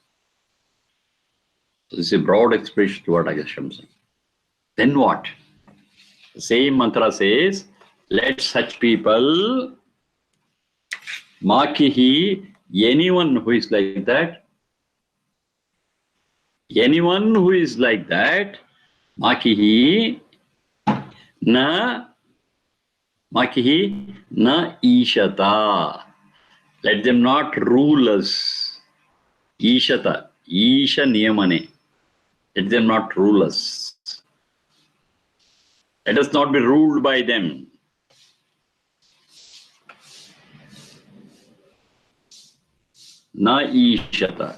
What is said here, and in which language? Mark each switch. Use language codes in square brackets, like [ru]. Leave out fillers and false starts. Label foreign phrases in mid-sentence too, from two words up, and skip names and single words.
[en] This is a broad expression toward Aghashamsa. Then what? The same mantra says, let such people, Makihi, anyone who is like that, anyone who is like that, [sa] Makihi, na ishata. [en] Let them not rule us. [sa] Ishata, Isha niyamane. [en] Let them not rule us. Let us not be ruled by them. [sa] Na ishata.